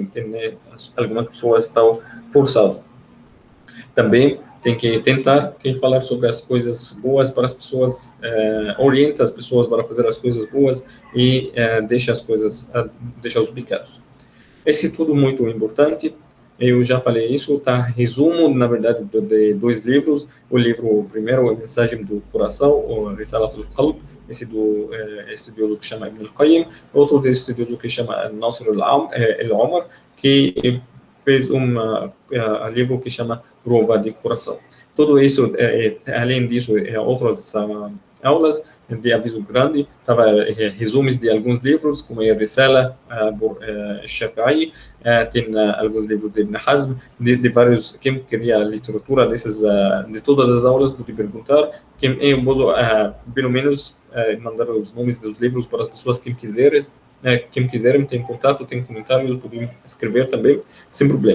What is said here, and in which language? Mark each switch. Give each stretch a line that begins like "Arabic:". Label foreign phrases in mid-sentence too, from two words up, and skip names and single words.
Portuguese: Tem, né, algumas pessoas estão forçadas. Também tem que tentar falar sobre as coisas boas para as pessoas, orienta as pessoas para fazer as coisas boas e deixa os pecados. Esse é tudo muito importante. Eu já falei isso, tá? Resumo, na verdade, de 2 livros. O livro primeiro, A Mensagem do Coração, o Risalatul Qalb, esse do estudioso que chama Ibn al-Qayyim, outro do estudioso que chama Nasr al-Omar, que fez um livro que chama Prova de Coração. Tudo isso, além disso, outras aulas de aviso grande, estava resumos de alguns livros, como a Risala, por Shafi'i, tem alguns livros de Ibn Hazm, de vários, quem queria a literatura dessas, de todas as aulas, pode perguntar, eu posso, pelo menos, mandar os nomes dos livros para as pessoas que quiserem, tem contato, tem comentários, podem escrever também, sem problema.